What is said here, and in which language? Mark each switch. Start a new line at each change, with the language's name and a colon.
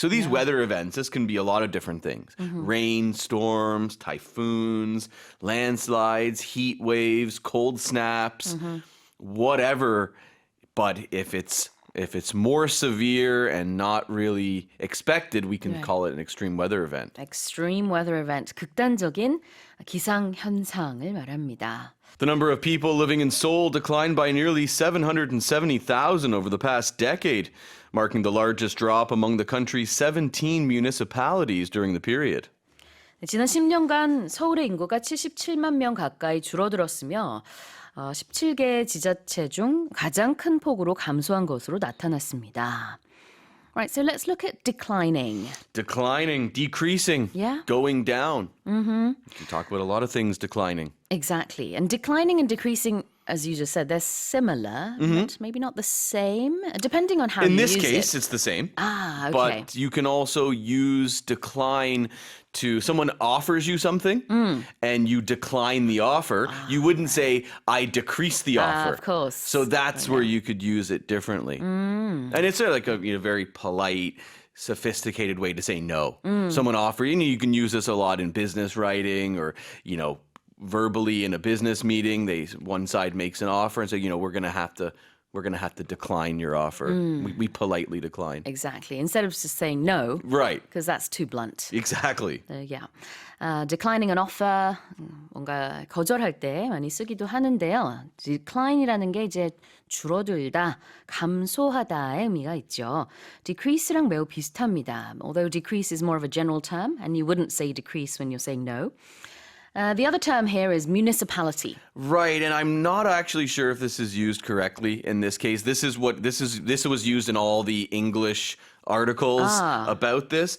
English: So these weather events, this can be a lot of different things: rain, storms, typhoons, landslides, heat waves, cold snaps, whatever. But if it's more severe and not really expected, we can call it an extreme weather event. Extreme weather event,
Korean: 극단적인 기상 현상을 말합니다.
English: The number of people living in Seoul declined by nearly 770,000 over the past decade, marking the largest drop among the country's 17 municipalities during the period.
Korean: 지난 10년간 서울의 인구가 77만 명 가까이 줄어들었으며 17개 지자체 중 가장 큰 폭으로 감소한 것으로 나타났습니다.
English: Right, so let's look at declining. Declining, decreasing, Yeah. going down. You can talk about a lot of things declining. Exactly. And declining and decreasing, as you just said, they're similar, but maybe not the same, depending on how In you this use case, it. it's the same. Ah, okay. But you can also use decline to someone offers you something and you decline the offer. You wouldn't say, I decrease the offer. Of course. So that's where you could use it differently. And it's like a very polite, sophisticated way to say no. Someone offers, you can use this a lot in business writing or, verbally in a business meeting. One side makes an offer and say, we're going to have to we're going to have to decline your offer. We politely decline. Exactly. Instead of just saying no. Right. Because that's too blunt. Exactly. Yeah. Declining an offer,
Korean: 뭔가 거절할 때 많이 쓰기도 하는데요. Decline이라는 게 이제 줄어들다, 감소하다의 의미가 있죠. Decrease랑 매우 비슷합니다.
English: Although decrease is more of a general term, and you wouldn't say decrease when you're saying no. The other term here is municipality. Right, and I'm not actually sure if this is used correctly in this case. This was used in all the English articles about this.